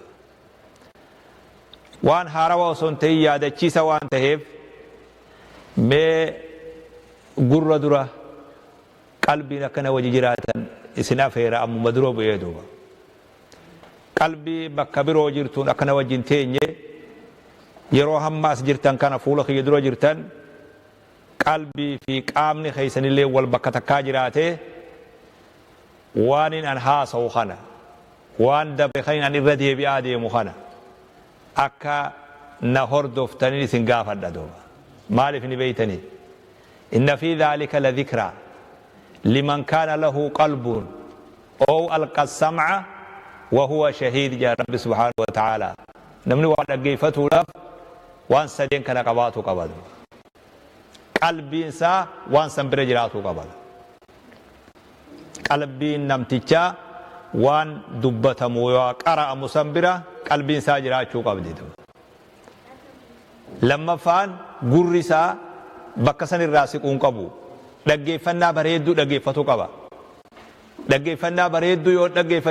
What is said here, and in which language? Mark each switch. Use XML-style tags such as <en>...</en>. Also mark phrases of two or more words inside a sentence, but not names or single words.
<om>waan haarawaa osoo hin ta'in yaadachiisa waan ta'eef mee gurra dura qalbiin akkana wajji jiraatan isin afeera ammuma dura bu'ee duuba qalbii bakka biroo jirtuun akkana wajjin teenye yeroo hamma as jirtan kana fuula kiyya dura jirtan qalbii fi qaamni keessanillee wal bakka takkaa jiraate waan an haasa'u kana waan dabe kan an irra deebi'aa deemu kana akka na hordoftanii isin gaafadha duuba maaliif ni beeytanii</om> <ar>إن في ذلك لذكرى لمن كان له قلب أو ألقى السمع وهو شهيد</ar> <om>jaa rabbi</om> <ar>سبحانه وتعالى</ar> <om>namni waan dhaggeeffatuudhaaf waan sadeen kana qabaatu qabadu qalbiin isaa waan san bira jiraatu qabada qalbiin namtichaa waan dubbatamu yoo qara'amu san bira qalbiin isaa jiraachuu qabdi lammaffaan gurri isaa bakka san irraa siquun qabu dhaggeeffannaa bareedduu dhaggeeffatu qaba dhaggeeffannaa bareedduu yoo dhaggeeffanne</om>